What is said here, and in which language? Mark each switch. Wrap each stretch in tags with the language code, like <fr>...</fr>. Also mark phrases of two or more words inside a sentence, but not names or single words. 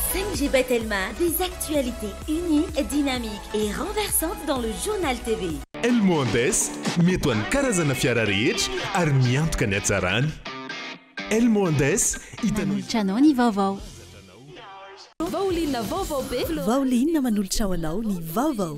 <fr>Ange et Bethelma, des actualités uniques, dynamiques et renversantes dans le journal TV.</fr> <mg>Elmondes, mety ny karazana fiara rehetra ary miantoka ny hatsarany. Elmondes, hitanao ny vaovao. Vaolinna vaovao be. Vaolinna manolotra ho anao ny vaovao.</mg>